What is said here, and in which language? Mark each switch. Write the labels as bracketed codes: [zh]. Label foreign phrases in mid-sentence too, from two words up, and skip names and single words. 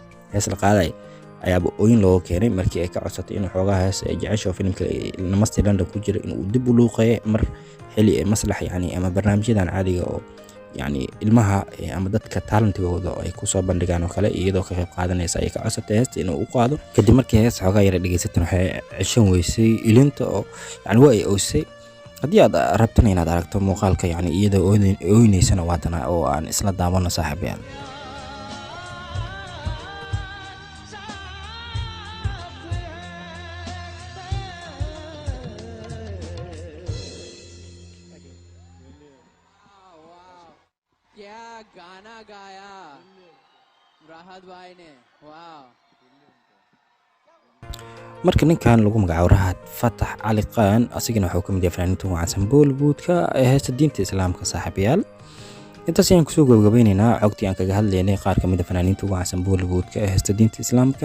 [so] hees la qaaday ayaaba ooyin loo keenay markii ay ka codsatay inuu xoogaa hees ay jecesho filimka Namaste London ku jira inuu dib u luuqeeyo mar xilli maslax yani ama barnaamijyadan caadiga oo yani ilmaha ama dadka talentigooda ay ku soo bandhigaan oo kale iyadoo ka qayb qaadanaysa ay ka codsatay heesta inuu u qaado. kadib markii hees xoogaa yara dhageysatay waxay ceshan weysay ilinta oo yani waa ay oysay. haddii aad rabtana inaad aragto muuqaalka yani iyadoo ooynaysana waatana oo aan isla daawano saaxiibayaal. [hi] क्या गाना गाया राहत भाई ने वाह. [so] marka ninkan lagu magacaabo Rahat Fatah Ali Khan asigana wuxuu ka mid yahay fanaaniinta ugu caansan Bollywoodka ee heesta diinta islaamka saaxiibayaal. intaas ayaan kusoo gabagabaynaynaa cogtii aan kaga hadlaynay qaar ka mid ah fanaaniinta ugu caansan Bollywoodka ee heesta diinta Islaamka.